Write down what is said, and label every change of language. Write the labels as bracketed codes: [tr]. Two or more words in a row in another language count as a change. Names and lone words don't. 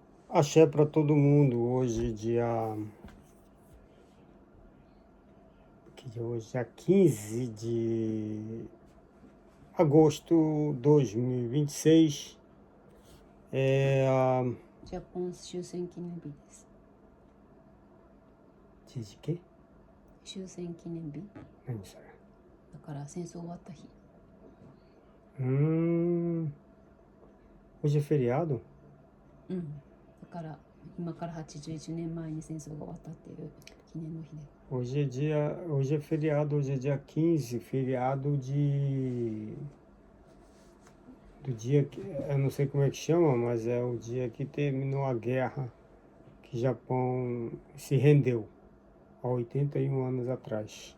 [pt] Axé para todo mundo. Hoje, dia 15 de agosto de 2026. É [ja] ジャポン終戦記念日です。 [pt] dia de quê? [ja] 終戦記念日。何それ。だから戦争終わった日。 [pt] Hoje é feriado? [ja] だから今から81年前に戦争が終わったっていう記念の日で。 [pt] Hoje é feriado, hoje é dia 15, feriado do dia que, eu não sei como é que chama, mas é o dia que terminou a guerra, que o Japão se rendeu há 81 anos atrás.